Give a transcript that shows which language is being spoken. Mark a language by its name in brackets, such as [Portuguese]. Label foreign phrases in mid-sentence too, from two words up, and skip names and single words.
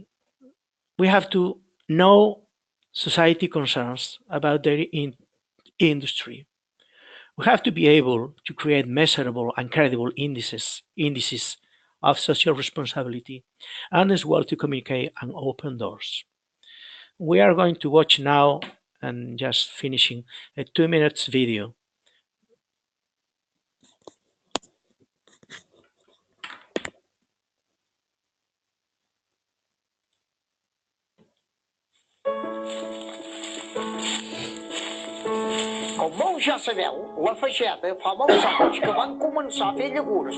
[English] We have to know society concerns about dairy industry. We have to be able to create measurable and credible indices of social responsibility, and as well to communicate and open doors. We are going to watch now, and just finishing, a 2 minutes video. [Catalan] Com ja sabeu, la feixeda fa molts anys que van començar a fer llegums.